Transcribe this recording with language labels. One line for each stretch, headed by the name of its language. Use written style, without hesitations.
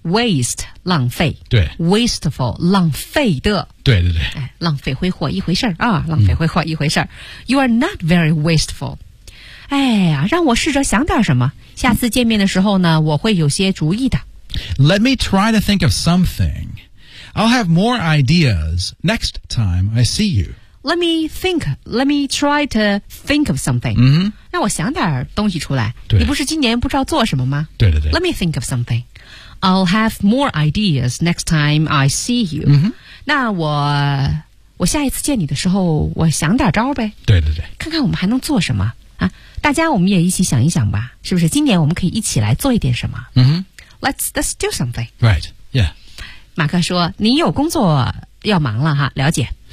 Chinese: Waste 浪费，对 Wasteful 浪费的，对对对、哎、浪费挥霍一回事儿啊，浪费挥霍一回事儿。Mm-hmm.
English: You are not very wasteful
Chinese: 哎呀，让我试着想点什么。下次见面的时候呢，我会有些主意的。
English: Let me try to think of something. I'll have more ideas next time I see you. Let me try to think of something. 嗯、mm-hmm. ，
Chinese: 让我想点东西出来。对，你不是今年不知道做什么吗？对对对。
English: Let me think of something. I'll have more ideas next time I see you. 嗯、mm-hmm.
Chinese: 那我下一次见你的时候，我想点招呗。对对对。看看我们还能做什么。大家我们也一起想一想吧，是不是今年我们可以一起来做一点什么、 mm-hmm.
English: Let's do something. Right, yeah.
Chinese: 马克说你有工作要忙了哈，了解。